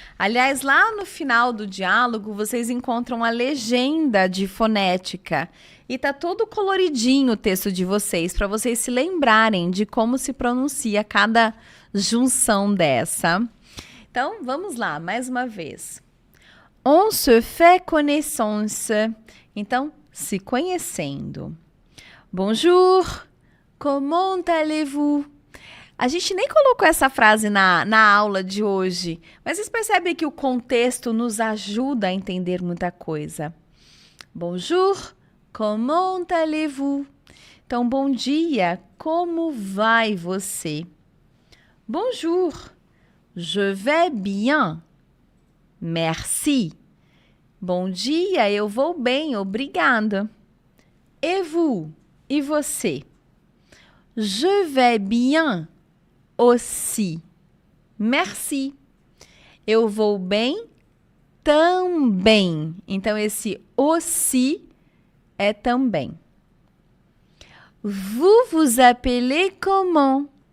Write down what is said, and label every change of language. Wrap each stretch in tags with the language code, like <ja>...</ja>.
<pt>Aliás, lá no final do diálogo, vocês encontram a legenda de fonética. E tá todo coloridinho o texto de vocês, para vocês se lembrarem de como se pronuncia cada junção dessa. Então, vamos lá, mais uma vez.</pt> <fr>On se fait connaissance.</fr> <pt>Então, se conhecendo.</pt> <fr>Bonjour, comment allez-vous?</fr> <pt>A gente nem colocou essa frase na aula de hoje, mas vocês percebem que o contexto nos ajuda a entender muita coisa.</pt> <fr>Bonjour, comment allez-vous?</fr> <pt>Então, bom dia, como vai você?</pt> <fr>Bonjour, je vais bien, merci.</fr> <pt>Bom dia, eu vou bem, obrigada.</pt> <fr>Et vous?</fr> <pt>E você?</pt> <fr>Je vais bien aussi. Merci.</fr> <pt>Eu vou bem também. Então, esse aussi é também.</pt> <fr>Vous vous appelez comment?</fr>